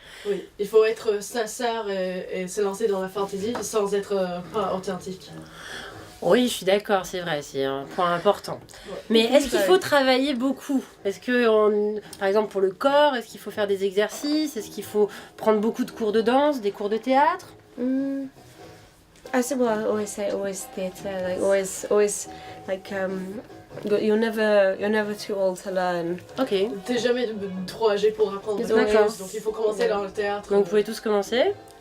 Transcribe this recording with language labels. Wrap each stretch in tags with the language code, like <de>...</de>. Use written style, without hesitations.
<fr>Oui, il faut être sincère et se lancer dans la fantaisie sans être pas authentique. Oui, je suis d'accord, c'est vrai, c'est un point important. Ouais. Mais est-ce qu'il faut travailler beaucoup? Est-ce que, par exemple, pour le corps, est-ce qu'il faut faire des exercices? Est-ce qu'il faut prendre beaucoup de cours de danse, des cours de théâtre?</fr> <en>I said, well, I always say theatre, like always, like you're never too old to learn. Ok.</en> <fr>T'es jamais trop âgé pour apprendre des choses, donc il faut commencer dans le théâtre. Donc vous pouvez tous commencer.</fr>